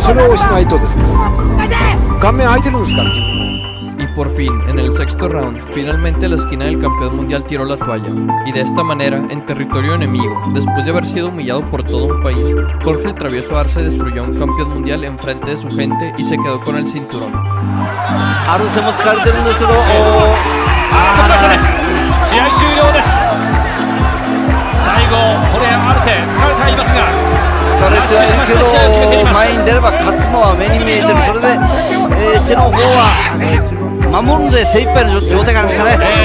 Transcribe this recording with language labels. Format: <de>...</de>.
<ja>をしないとですね、顔面空いてるんですから。</ja> <es>Y por fin, en el sexto round, finalmente la esquina del campeón mundial tiró la toalla. Y de esta manera, en territorio enemigo, después de haber sido humillado por todo un país, Jorge el Travieso Arce destruyó a un campeón mundial en frente de su gente y se quedó con el cinturón.</es> <ja>アルセも疲れてるんですけど、飛びましたね。試合終了です。最後ホルヘアルセ疲れてはいますが、疲れてはいるけど前に出れば勝つのは目に見えてる。それで、チェの方は、守るので精一杯の状態がありましたね。</ja>